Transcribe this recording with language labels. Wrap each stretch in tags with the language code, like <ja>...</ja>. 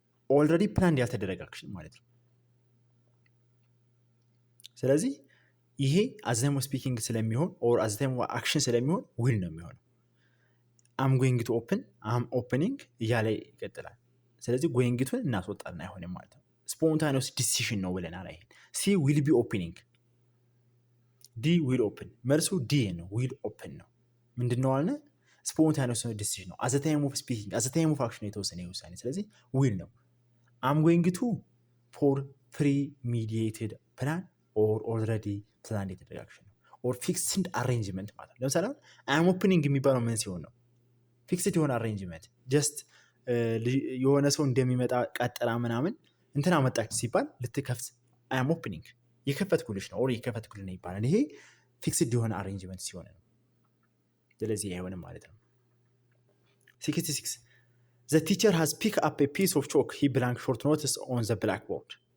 <en>already planned</en> <am>ያልተደረገ አክሽን ማለት ነው። ስለዚህ ይሄ</am> <en>at the time of speaking ስለሚሆን or at the time of action ስለሚሆን will ነው የሚሆነው። I'm going to open I'm opening እያለ ይቀጥላል። ስለዚህ going to</en> <am>እናስወጣልና አይሆንም ማለት ነው።</am> <en>spontaneous decision</en> <am>ነው ብለናል።</am> <en>አይሄን C will be opening D will open</en> <am>መልሱ D ነው</am> <en>will open ነው።</en> <am>ምንድነው አልነ?</am> <en>spontaneous decision ነው። at the time of speaking at the time of action</en> <am>የተወሰነ ውሳኔ ስለዚህ</am> <en>will ነው። I'm going to for premeditated plan or already planned</en> <am>የተደረገ</am> <en>action ነው or fixed arrangement ማለት ነው።</en> <am>ለምሳሌ</am> <en>I'm opening</en> <am>የሚባለው ምን ሲሆን ነው? ፊክስድ የሆነ አሬንጅመንት ጀስት የሆነ ሰው እንደሚመጣ ቀጠራ ምናምን እንትና መጣች ሲባል ልትከፍት</am> <en>አይ አም ኦፕኒንግ</en> <am>የከፈትኩልሽ ነው ኦር የከፈትኩልሽ ነው ይባላል። ይሄ ፊክስድ የሆነ አሬንጅመንት ሲሆን ነው። ስለዚህ አይሆንም ማለት ነው። 66</am> <en>The teacher has picked up a piece of chalk he blank short notice on the blackboard</en>